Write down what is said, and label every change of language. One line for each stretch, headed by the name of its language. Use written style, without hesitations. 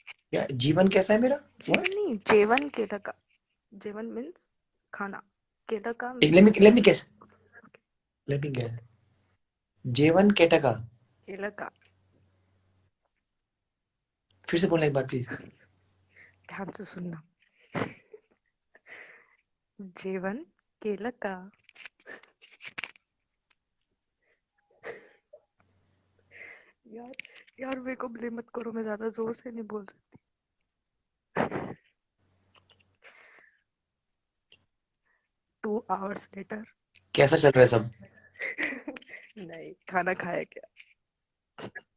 Hindi: क्या जीवन कैसा है मेरा?
Marathi: जेवण नहीं, जेवण केलं का? जेवण मीन्स खाना, केलं का
Hindi: एक
English: Means let me guess, let me guess, जेवन केटका।
Marathi: केलं का।
Hindi: फिर से बोलना एक बार प्लीज। ध्यान से सुनना,
Marathi: जेवण केलं का?
Hindi: यार, यार मेरे को ब्लेम मत करो, मैं ज्यादा जोर से नहीं बोल सकती।
English: 2 hours later।
Hindi: कैसा चल रहा है सब? नहीं, खाना खाया क्या?